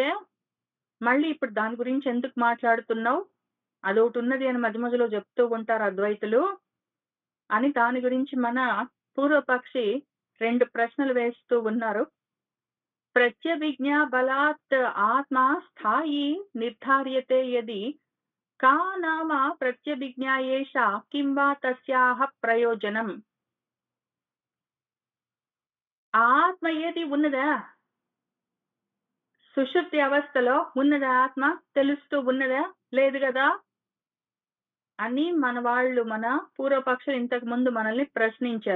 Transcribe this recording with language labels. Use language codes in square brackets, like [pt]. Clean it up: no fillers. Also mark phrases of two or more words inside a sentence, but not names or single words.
[te] మళ్ళీ ఇప్పుడు దాని గురించి ఎందుకు మాట్లాడుతున్నావు? అదోటున్నది అని మధ్య మధ్యలో చెప్తూ ఉంటారు అద్వైతులు అని దాని గురించి మన పూర్వపక్షి 2 ప్రశ్నలు వేస్తూ ఉన్నారు. [sa] ప్రత్యభిజ్ఞా బలాత్ ఆత్మ స్థాయి నిర్ధార్యతే యది का नाम प्रत्यभिज्ञा एषा किं वा तस्याः ప్రయోజనం? [te] ఆత్మ ఏది ఉన్నదా? సుషుప్తి అవస్థలో ఉన్నదా ఆత్మ? తెలుస్తూ ఉన్నదా? లేదు గదా! అని మన పూర్వపక్షులు ఇంతకు ముందు మనల్ని ప్రశ్నించారు.